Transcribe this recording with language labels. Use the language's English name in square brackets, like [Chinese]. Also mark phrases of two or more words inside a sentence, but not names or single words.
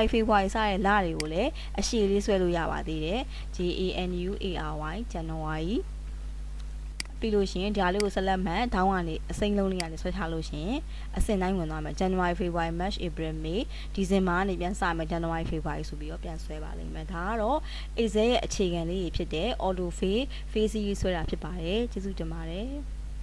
[Burmese] February စတဲ့လတွေကိုလည်းအရှည်လေးဆွဲလို့ရပါသေးတယ် JANUARY Januaryပြီးလို့ရှိရင်ဒါလေးကိုဆက်လက်မှတ်ဒေါင်းကနေအစိမ်းလုံးလေးကနေဆွဲထားလို့ရှိရင်အစင်တိုင်းဝင်သွားမယ် [English] January February March April May December [Burmese] ကနေပြန်စမယ် [English] January February [Burmese] ဆိုပြီးတော့ပြန်ဆွဲပါလိမ့်မယ်ဒါကတော့ Excel ရဲ့အခြေခံလေးဖြစ်တဲ့ [English] auto fade face series [Burmese] ဆွဲတာဖြစ်ပါတယ်ကျေးဇူးတင်ပါတယ်